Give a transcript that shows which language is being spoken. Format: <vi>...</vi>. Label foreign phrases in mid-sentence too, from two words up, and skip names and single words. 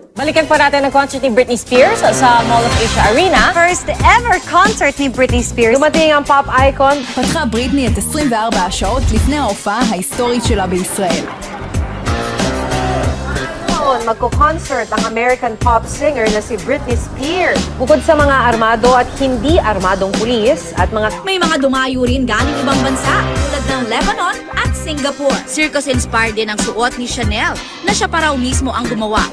<tl>Balikan po natin ang concert ni Britney Spears sa Mall of Asia Arena.</tl> <en>First ever concert ni Britney Spears.</en> <tl>Dumating ang pop icon.</tl> <he>פתחה בריטני את 24 השעות לפני ההופעה ההיסטורית שלה בישראל.</he> <tl>Magko-concert ang American pop singer na si Britney Spears. Bukod sa mga armado at hindi armadong pulis at mga May mga dumayo rin galing ibang bansa tulad ng Lebanon at Singapore. Circus-inspired din ang suot ni Chanel na siya pa raw mismo ang gumawa.</tl>